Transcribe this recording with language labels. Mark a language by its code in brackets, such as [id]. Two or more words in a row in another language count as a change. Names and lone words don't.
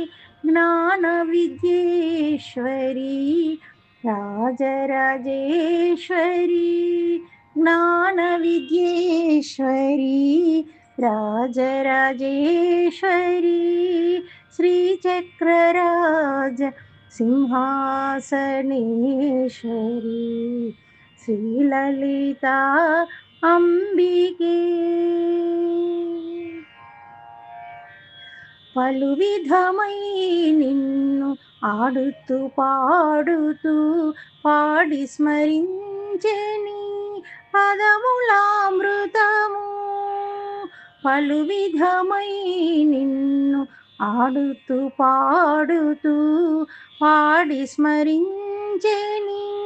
[sa] ज्ञानविद्येश्वरी राजराजेश्वरी ज्ञानविद्येश्वरी राजराजेश्वरी श्रीचक्रराज सिंहासनेश्वरी श्रीललिता अंबिके [te] పలు విధమై నిన్ను ఆడుతూ పాడుతూ పాడి స్మరించెని పదములామృతము పలు విధమై నిన్ను ఆడుతూ పాడుతూ పాడి స్మరించెని